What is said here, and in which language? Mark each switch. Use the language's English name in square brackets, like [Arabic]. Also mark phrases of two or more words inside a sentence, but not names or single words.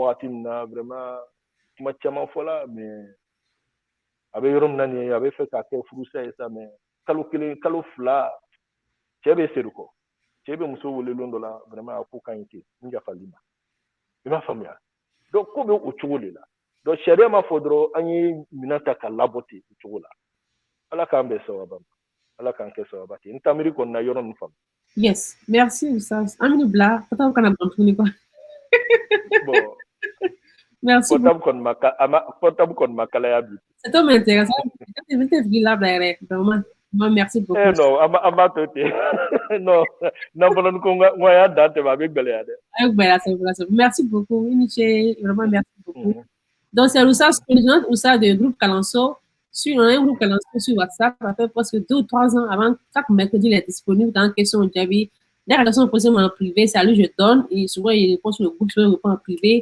[Bambara] wagati min na vraiment kuma caman fɔla mais a bɛ yɔrɔ min na nin ye a bɛ fɛ k'a kɛ furusa ye sa mais kalo 1 kalo 2 cɛ bɛ segin kɔ cɛ bɛ muso wele don dɔ la vraiment a ko ka ɲi ten n yafali ma i m'a faamuya donc ko bɛ o cogo de la donc sariya ma fɔ dɔrɔn an ye minɛn ta ka labɔ ten o cogo la ala k'an bɛn sababa ma ala k'an kɛ sababa ten n tamiri kɔni na yɔrɔ nin faamu. [French] Yes, merci Oustaz. Amine Bla, peut-être qu'on a compris quoi. Bon. Merci beaucoup. [Bambara] Portable kɔni ma kalaya bi. [French] C'est tout intéressant. Je vais te là vraiment. Moi, merci beaucoup. Non, [Bambara] an b'a to ten. Non, nafolo ko n y'a dan tɛmɛ a bɛ gɛlɛya dɛ. [French] Merci beaucoup. Vraiment merci beaucoup. Donc, c'est Oustaz de groupe Kalanso. On a un groupe Kalanso sur WhatsApp, ça fait presque 2 ou 3 ans avant. Chaque mercredi, il est disponible dans question de Jabi. Les questions posées en privé, c'est à lui je donne. Et souvent, il répond sur le groupe, je réponds en privé.